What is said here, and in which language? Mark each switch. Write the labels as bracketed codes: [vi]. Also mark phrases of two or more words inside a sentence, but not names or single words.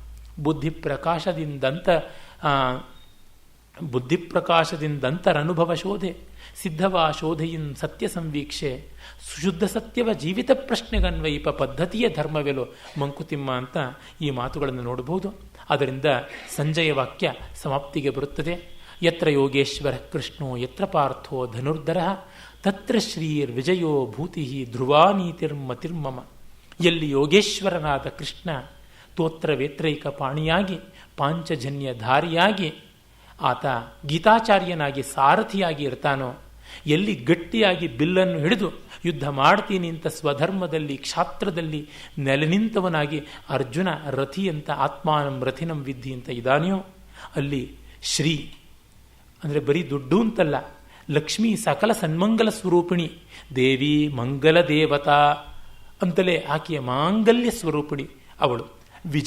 [kn] ಬುದ್ಧಿಪ್ರಕಾಶದಿಂದಂತರನುಭವ ಶೋಧೆ ಸಿದ್ಧವಾ ಶೋಧೆಯಿನ್ ಸತ್ಯ ಸಂವೀಕ್ಷೆ. ಶುದ್ಧ ಸತ್ಯವ ಜೀವಿತ ಪ್ರಶ್ನೆಗನ್ವಯಿಪ ಪದ್ಧತಿಯ ಧರ್ಮವೆಲೋ ಮಂಕುತಿಮ್ಮ ಅಂತ ಈ ಮಾತುಗಳನ್ನು ನೋಡಬಹುದು. ಅದರಿಂದ ಸಂಜಯ ವಾಕ್ಯ ಸಮಾಪ್ತಿಗೆ ಬರುತ್ತದೆ. [sa] ಯತ್ರ ಯೋಗೇಶ್ವರ ಕೃಷ್ಣೋ ಯತ್ರ ಪಾರ್ಥೋ ಧನುರ್ಧರ ತತ್ರ ಶ್ರೀರ್ ವಿಜಯೋ ಭೂತಿ ಧ್ರುವಾ ನೀತಿರ್ಮತಿರ್ಮಮ. [kn] ಎಲ್ಲಿ ಯೋಗೇಶ್ವರನಾದ ಕೃಷ್ಣ ತೋತ್ರ ವೇತ್ರೈಕ ಪಾಣಿಯಾಗಿ ಪಾಂಚಜನ್ಯ ಧಾರಿಯಾಗಿ ಆತ ಗೀತಾಚಾರ್ಯನಾಗಿ ಸಾರಥಿಯಾಗಿ ಇರ್ತಾನೋ, ಎಲ್ಲಿ ಗಟ್ಟಿಯಾಗಿ ಬಿಲ್ಲನ್ನು ಹಿಡಿದು ಯುದ್ಧ ಮಾಡ್ತೀನಿ ಅಂತ ಸ್ವಧರ್ಮದಲ್ಲಿ ಕ್ಷಾತ್ರದಲ್ಲಿ ನೆಲೆ ನಿಂತವನಾಗಿ ಅರ್ಜುನ ರಥಿ ಅಂತ [sa] ಆತ್ಮಾನಂ ರಥಿನಂ ವಿದ್ಧಿ [kn] ಅಂತ ಇದಾನೆಯೋ, ಅಲ್ಲಿ ಶ್ರೀ ಅಂದರೆ ಬರೀ ದುಡ್ಡು ಅಂತಲ್ಲ, ಲಕ್ಷ್ಮೀ ಸಕಲ ಸನ್ಮಂಗಲ ಸ್ವರೂಪಿಣಿ ದೇವಿ ಮಂಗಲ ದೇವತಾ ಅಂತಲೇ ಆಕೆಯ ಮಾಂಗಲ್ಯ ಸ್ವರೂಪಿಣಿ ಅವಳು.